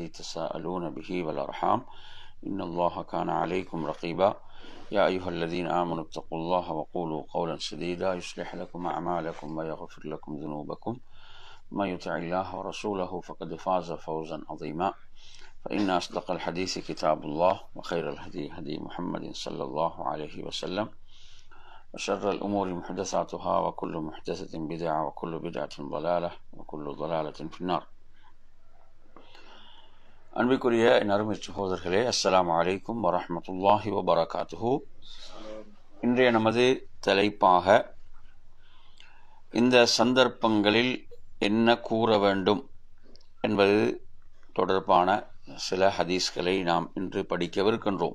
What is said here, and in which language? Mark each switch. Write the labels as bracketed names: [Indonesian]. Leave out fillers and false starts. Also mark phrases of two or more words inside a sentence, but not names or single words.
[Arabic] تساءلون به والأرحام إن الله كان عليكم رقيبا يا أيها الذين آمنوا اتقوا الله وقولوا قولا سديدا يصلح لكم أعمالكم ويغفر لكم ذنوبكم من يطع الله ورسوله فقد فاز فوزا عظيما فإن أصدق الحديث كتاب الله وخير الهدي هدي محمد صلى الله عليه وسلم وشر الأمور محدثاتها وكل محدثة بدعة وكل بدعة ضلالة وكل ضلالة في النار. [Tamil] அன்பிற்குரிய என் அருமை சகோதரர்களே, [Arabic] السلام عليكم ورحمة الله وبركاته. [Tamil] இன்றைய நமது தலைப்பாக இந்த சந்தர்ப்பங்களில் என்ன கூற வேண்டும் என்பது தொடர்பான சில ஹதீஸ்களை நாம் இன்று படிக்கவிருக்கின்றோம்.